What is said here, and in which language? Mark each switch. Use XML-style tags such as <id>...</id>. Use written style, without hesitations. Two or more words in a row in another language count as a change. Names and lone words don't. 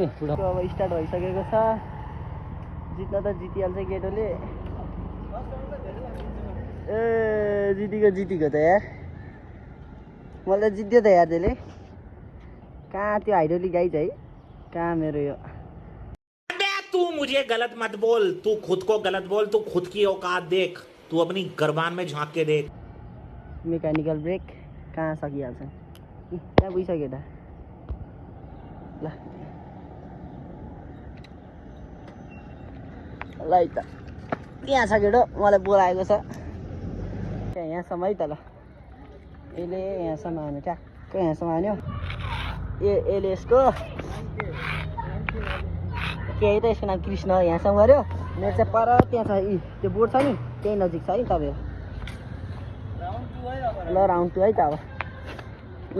<ne>अब स्टार्ट भइसकेको छ। जित्न त जितिहाल्छ केटोले। ए जितिको त यार, मैले त जित्यो त यार त्यसले। कहाँ त्यो हाइड्रोलिक गाइज है, कहाँ मेरो यो।</ne> <hi>तू मुझे गलत मत बोल, तू खुद को गलत बोल, तू खुद की औकात देख, तू अपनी गर्बान में झांक के देख।</hi> <ne>मेकानिकल ब्रेक कहाँ सकिहाल्छ। त्यहाँ गइसक्यो त। ल है त त्यहाँ छ केटो मलाई बोलाएको छ त्यहाँ यहाँसम्म है त ल यसले यहाँसम्म हान्यो ट्याक्क यहाँसम्म हान्यो यसले यसको केही त यसको नाम कृष्ण यहाँसम्म गऱ्यो मेरो चाहिँ पर त्यहाँ छ त्यो बोर्ड छ नि त्यही नजिक छ है तपाईँ ल राउन्ड 2 है त अब ल</ne>